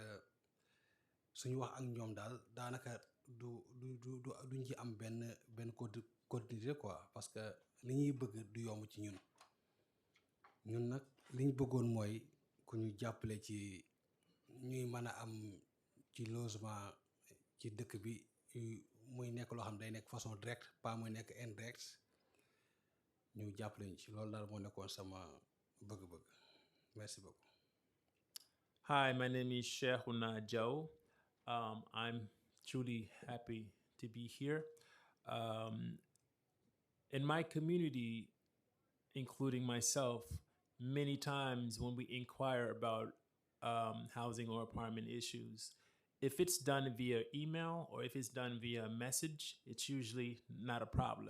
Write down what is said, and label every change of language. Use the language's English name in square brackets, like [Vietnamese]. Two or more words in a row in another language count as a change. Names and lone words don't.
[Wolof] suñu wax ak ñoom daal daanaka duñ ci am benn [French] continuité quoi parce que [Wolof] li ñuy bëgg du yomb ci ñun nag li ñu bëggoon mooy ku ñu jàppale ci ñuy mën a am ci logement ci dëkk bi muy nekk loo xam day nekk [French] façon direct pas [Wolof] muy nekk indirect ñu jàppale ñu ci loolu daal moo nekkoon sama bëgg-bëgg [French] merci beaucoup. [English] Hi, my name is Shehuna Joe. I'm truly happy to be here. In my community, including myself, many times when we inquire about housing or apartment issues, if it's done via email or if it's done via message, it's usually not a problem.